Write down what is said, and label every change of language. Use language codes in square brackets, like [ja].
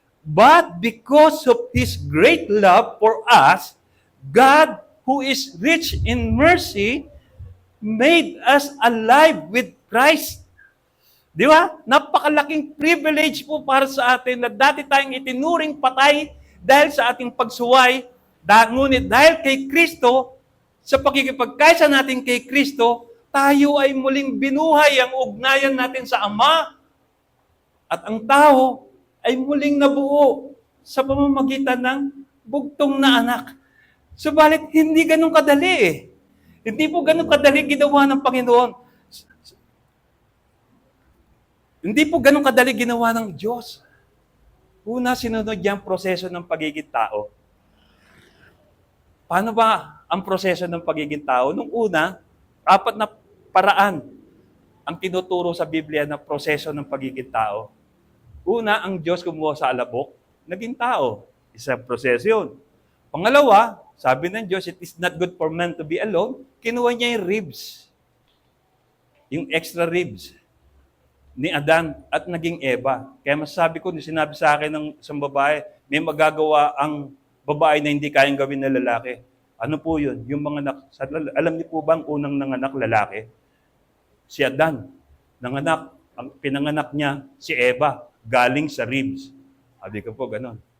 [en] But because of His great love for us, God, who is rich in mercy, made us alive with Christ. [tl] Di ba? Napakalaking privilege po para sa atin na dati tayong itinuring patay dahil sa ating pagsuway, ngunit dahil kay Kristo, sa pakikipagkaisa natin kay Kristo, tayo ay muling binuhay ang ugnayan natin sa Ama. At ang tao ay muling nabuo sa pamamagitan ng bugtong na anak. Subalit, hindi ganun kadali eh. Hindi po ganun kadali ginawa ng Panginoon. Hindi po ganun kadali ginawa ng Diyos. Una, sinunod niya ang proseso ng pagiging tao. Paano ba ang proseso ng pagiging tao? Nung una, 4 na paraan ang tinuturo sa Biblia na proseso ng pagiging tao. Una, ang Diyos kumuha sa alabok, naging tao. Isang proseso yun. Pangalawa, sabi ng Diyos, [en] it is not good for man to be alone. [tl] Kinuha niya yung ribs. Yung extra ribs ni Adan at naging Eva. Kaya masasabi ko, sinabi sa akin ng isang babae, may magagawa ang babae na hindi kayang gawin na lalaki. Ano po yun? Yung mga alam niyo po ba ang unang nanganak lalaki? Si Adan. Ang pinanganak niya, si Eva, galing sa ribs. Sabi ko po, ganun.